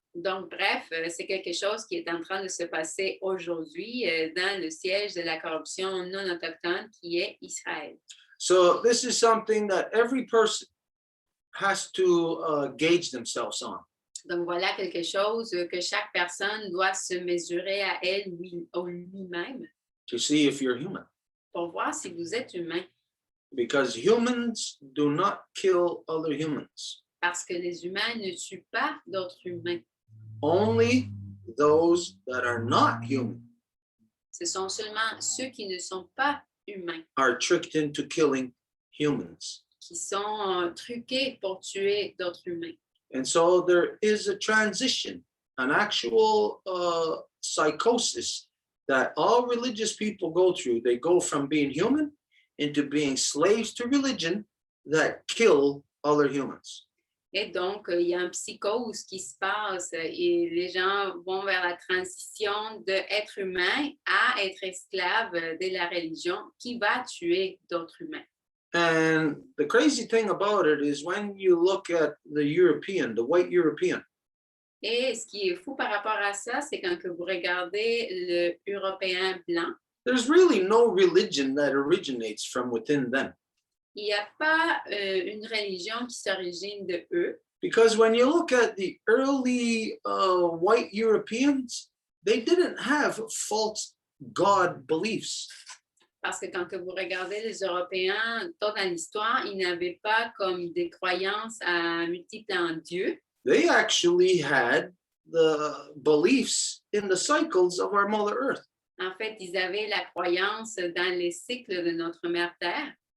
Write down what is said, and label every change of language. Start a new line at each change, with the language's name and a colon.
French: Donc, bref, c'est quelque chose qui est en train de se passer aujourd'hui dans le siège de la corruption non autochtone qui est Israël.
English: So this is something that every person has to gauge themselves on.
French: Donc, voilà quelque chose que chaque personne doit se mesurer à elle ou lui-même
English: To see if you're human.
French: pour voir si vous êtes humain.
English: Because humans do not kill other humans.
French: Parce que les humains ne tuent pas d'autres humains.
English: Only those that are not human
French: Ce sont seulement ceux qui ne sont pas humains
English: are tricked into killing humans.
French: qui sont truqués pour tuer d'autres humains.
English: And so there is a transition, an actual psychosis that all religious people go through. They go from being human into being slaves to religion that kill other humans.
French: Et donc, il y a une psychose qui se passe et les gens vont vers la transition d'être humain à être esclave de la religion qui va tuer d'autres humains.
English: And the crazy thing about it is when you look at the European, the white European,
French: Et ce qui est fou par rapport à ça, c'est quand que vous regardez le Européen blanc,
English: there's really no religion that originates from within them.
French: il n'y a pas une religion qui s'origine de eux.
English: Because when you look at the early white Europeans, they didn't have false God beliefs.
French: Parce que quand que vous regardez les Européens, tôt dans l'histoire, ils n'avaient pas comme des croyances à multiples en Dieu.
English: They actually had the beliefs in the cycles of our Mother Earth.
French: En fait, ils avaient la croyance dans les cycles de notre mère Terre.